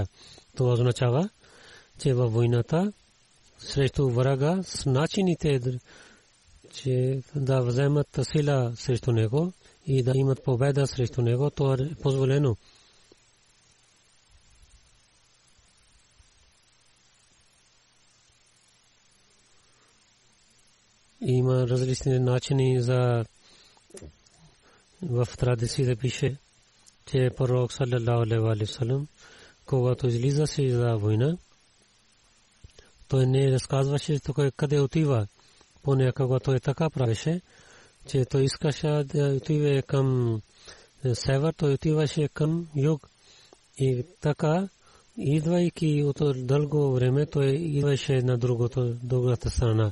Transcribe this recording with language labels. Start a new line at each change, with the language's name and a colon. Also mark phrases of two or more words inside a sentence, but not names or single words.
Bulgarian: Това означава, че във войната срещу врага с начините, че да вземат сила срещу него и да имат победа срещу него, това е позволено. Има различни начини за в традициите пише, че пророк
Arabic: صلى الله عليه وسلم,
Bulgarian: когато излизаше за война, той не разказваше къде отива. Понякога той така правеше, че той искаше да отиде към север, той отиваше към юг. И така, идвайки от дълго време, той идваше на другата страна.